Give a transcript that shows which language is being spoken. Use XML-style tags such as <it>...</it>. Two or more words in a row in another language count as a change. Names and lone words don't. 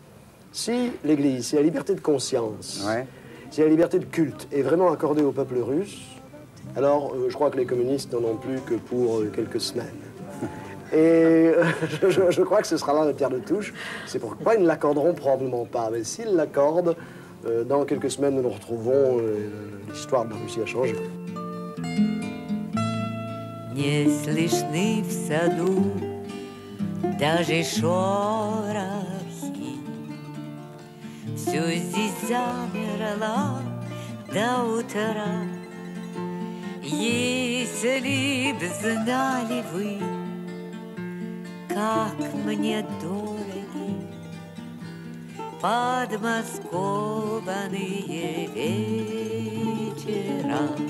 <fr>Si l'Église, si la liberté de conscience, si la liberté de culte est vraiment accordée au peuple russe, alors je crois que les communistes n'en ont plus que pour quelques semaines. Et je crois que ce sera là la pierre de touche. C'est pourquoi ils ne l'accorderont probablement pas. Mais s'ils l'accordent, dans quelques semaines, nous nous retrouvons. L'histoire de la Russie a changé.</fr> <ru>Не слышны в саду даже шорохи. Все здесь замерло до утра. Если б знали вы, как мне дороги подмосковные вечера.</ru>